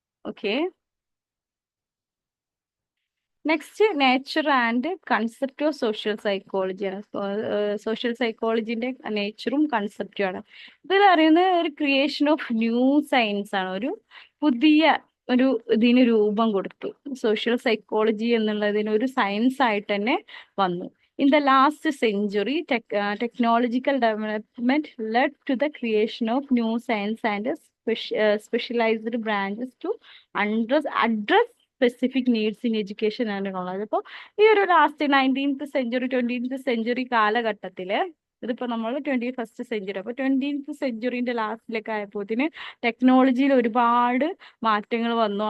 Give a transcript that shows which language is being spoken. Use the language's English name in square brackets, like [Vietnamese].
[Malayalam] Okay, next nature and concept of social സൈക്കോളജിയാണ്. Social സൈക്കോളജിന്റെ നേച്ചറും കൺസെപ്റ്റും ആണ്. ഇതിൽ അറിയുന്നത് ഒരു ക്രിയേഷൻ ഓഫ് ന്യൂ സയൻസ് ആണ്. ഒരു പുതിയ ഇതിന് രൂപം കൊടുത്തു. സോഷ്യൽ സൈക്കോളജി എന്നുള്ളതിന് ഒരു സയൻസ് ആയിട്ട് തന്നെ വന്നു. [English] In the last century, technological development led to the creation of new science and specialized branches to address specific needs in education and knowledge. [Malayalam] അപ്പോൾ ഈ ഒരു last 19th century 20th century കാലഘട്ടത്തിൽ, ഇതിപ്പോൾ നമ്മൾ 21st century, അപ്പോൾ 20th centuryന്റെ ലാസ്റ്റിലൊക്കെ ആയപ്പോഴത്തേന് ടെക്നോളജിയിൽ ഒരുപാട് മാറ്റങ്ങൾ വന്നു.